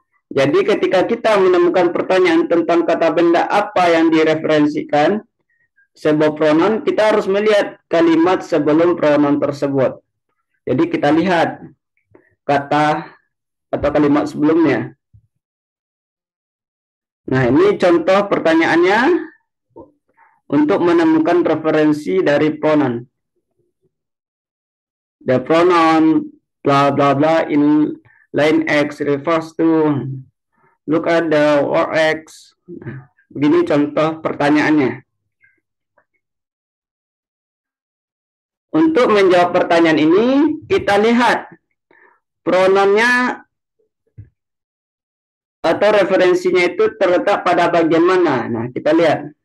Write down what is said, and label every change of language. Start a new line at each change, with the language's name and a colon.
Indonesian: Jadi ketika kita menemukan pertanyaan tentang kata benda apa yang direferensikan sebuah pronoun, kita harus melihat kalimat sebelum pronoun tersebut. Jadi kita lihat kata atau kalimat sebelumnya. Nah, ini contoh pertanyaannya untuk menemukan referensi dari pronoun.
English: The pronoun blah blah blah in line X refers to, look at the word X.
Indonesian: Nah, begini contoh pertanyaannya. Untuk menjawab pertanyaan ini, kita lihat pronounnya atau referensinya itu terletak pada bagian mana. Nah, kita lihat.